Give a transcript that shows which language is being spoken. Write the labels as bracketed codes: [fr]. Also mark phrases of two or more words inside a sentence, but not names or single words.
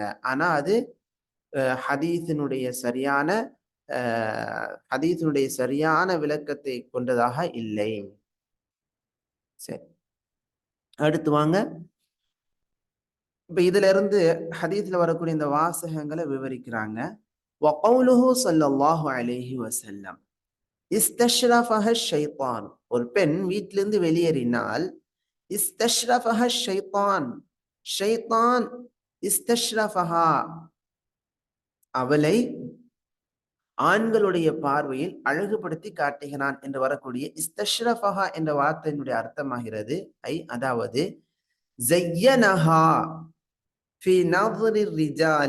[ta] ஆனா அது ஹதீஸினுடைய சரியான ஹதீஸினுடைய சரியான விளக்கத்தை கொண்டதாக இல்லை. சரி, அடுத்து வாங்க. இப்ப இதுல இருந்து ஹதீஸ்ல வரக்கூடிய இந்த வாசகங்களை விவரிக்கிறாங்க. [ar] وقوله صلى الله عليه وسلم استشرفها الشيطان. [ta] ஒரு பெண் வீட்டிலிருந்து வெளியேறினால் [ar] استشرفها الشيطان. [ta] ஷைத்தான் استشرفها அவளை ஆண்களுடைய பார்வையில் அழகுபடுத்தி காட்டுகிறான் என்று வரக்கூடிய இஸ்தஷ்ரஃபஹா என்ற வார்த்தையினுடைய அர்த்தமாகிறது அதாவது [ar] زيّنها في نظر الرجال.